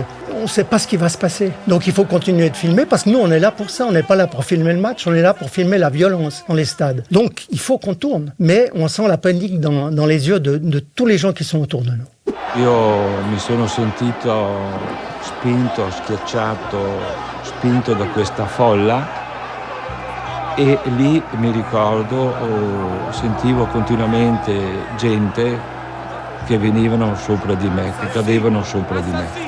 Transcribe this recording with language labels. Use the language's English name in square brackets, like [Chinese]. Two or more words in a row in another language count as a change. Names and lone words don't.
[French] On ne sait pas ce qui va se passer. Donc il faut continuer de filmer parce que nous, on est là pour ça. On n'est pas là pour filmer le match, on est là pour filmer la violence dans les stades. Donc il faut qu'on tourne. Mais on sent la panique dans les yeux de tous les gens qui sont autour de nous. [Italian] Io mi sono sentito spinto, schiacciato, spinto da questa folla. E lì mi ricordo, sentivo continuamente gente che venivano sopra di me, che cadevano sopra di me.